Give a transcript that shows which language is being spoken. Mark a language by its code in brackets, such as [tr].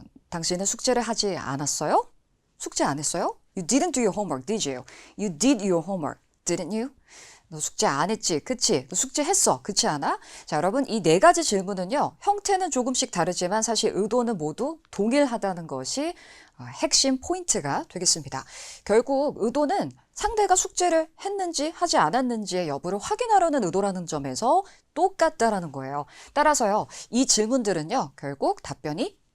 [ko] 당신은 숙제를 하지 않았어요? 숙제 안 했어요? [en] You didn't do your homework, did you? You did your homework, didn't you? [ko] 너 숙제 안 했지? 그치? 너 숙제 했어? 그치 않아? 자, 여러분 이 네 가지 질문은요. 형태는 조금씩 다르지만 사실 의도는 모두 동일하다는 것이 핵심 포인트가 되겠습니다. 결국 의도는 상대가 숙제를 했는지 하지 않았는지의 여부를 확인하려는 의도라는 점에서 똑같다라는 거예요. 따라서요. 이 질문들은요. 결국 답변이